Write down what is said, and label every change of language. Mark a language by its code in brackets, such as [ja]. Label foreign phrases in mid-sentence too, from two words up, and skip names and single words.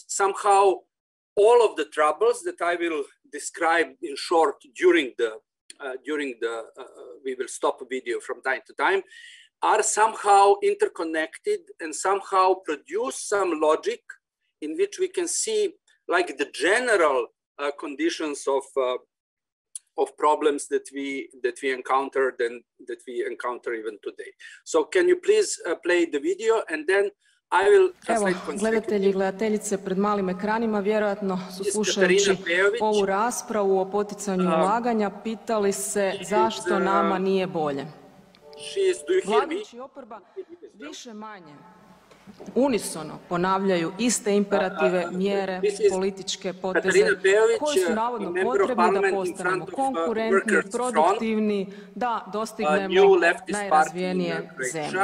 [en] somehow all of the troubles that I will describe in short during the we will stop a video from time to time, are somehow interconnected and somehow produce some logic in which we can see like the general conditions of problems that we encountered and that we encounter even today. So can you please play the video, and then I will translate. [hr] Evo, gledatelji i gledateljice pred malim ekranima vjerojatno su slušajući ovu raspravu o poticanju ulaganja pitali se zašto nama nije bolje. Vladajući oporba više manje unisono ponavljaju iste imperative, mjere, političke poteze koji su navodno potrebni da postanemo konkurentni, produktivni, da dostignemo najrazvijenije zemlje.